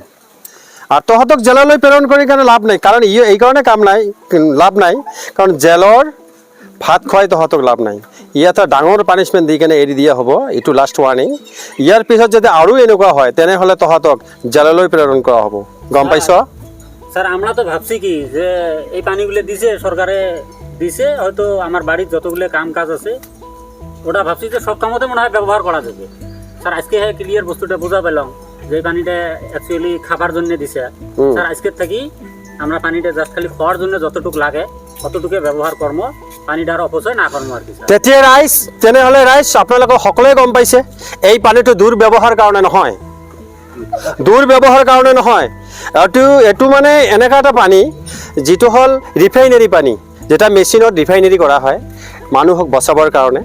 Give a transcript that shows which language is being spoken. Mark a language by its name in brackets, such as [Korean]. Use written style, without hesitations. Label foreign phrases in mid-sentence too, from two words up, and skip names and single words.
[Assamese] আৰু তহঁতক জেললৈ প্ৰেৰণ কৰি কাৰণে লাভ নাই, কাৰণ এই কাৰণে লাভ নাই, কাৰণ জেলৰ ভাত খুৱাই তহঁতক লাভ নাই। ইয়াতে ডাঙৰ পানিছমেণ্ট দি কেনে এৰি দিয়া হ'ব, এইটো [English] last warning. [Assamese] ইয়াৰ পিছত যদি আৰু এনেকুৱা হয় তেনেহ'লে তহঁতক জেললৈ প্ৰেৰণ কৰা হ'ব, গম পাইছ? [Bangla] স্যার আমরা তো ভাবছি কি যে এই পানিগুলো দিছে সরকারে দিছে, হয়তো আমার বাড়ির যতগুলো কাম কাজ আছে ওটা ভাবছি যে সব কামতে মনে হয় ব্যবহার করা যাবে। স্যার আজকে ক্লিয়ার বস্তুটা বোঝা পেলাম যে এই পানিটা অ্যাকচুয়ালি খাবার জন্য দিছে। স্যার আজকের থাকি আমরা পানিটা জাস্ট খালি খাওয়ার জন্য যতটুকু লাগে ততটুকু [Assamese] ব্যৱহাৰ কৰ্ম, পানীটা আৰু অপচয় নাকৰ্ম আৰু কি ছাৰ। তেতিয়া ৰাইজ তেনেহ'লে ৰাইজ আপোনালোকে সকলোৱে গম পাইছে এই পানীটো দুৰ্ব্যৱহাৰ কাৰণে নহয়, দুৰ্ব্যৱহাৰ কাৰণে নহয়। এইটো মানে এনেকুৱা এটা পানী যিটো হ'ল ৰিফাইনেৰী পানী, যেটা মেচিনত ৰিফাইনেৰী কৰা হয় মানুহক বচাবৰ কাৰণে।